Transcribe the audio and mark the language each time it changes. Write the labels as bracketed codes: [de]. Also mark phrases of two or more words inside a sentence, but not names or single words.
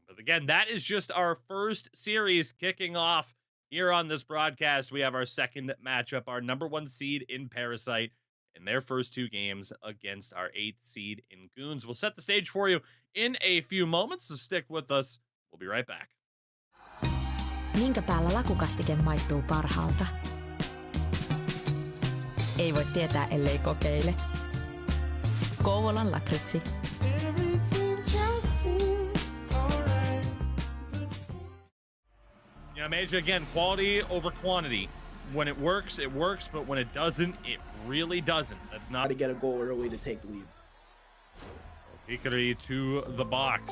[en] But again, that is just our first series kicking off here on this broadcast. We have our second matchup, our number 1 seed in Parasite, in their first 2 games against our 8th seed in Goons. We'll set the stage for you in a few moments, so stick with us. We'll be right back. [fi] Minkä päällä lakukastike maistuu parhaalta? Ei voi tietää, ellei kokeile. Kouvolan lakritsi. [en] Yeah, Major, again, quality over quantity. When it works, but when it doesn't, it really doesn't. That's not to get a goal early to take the lead. Hikari to the box.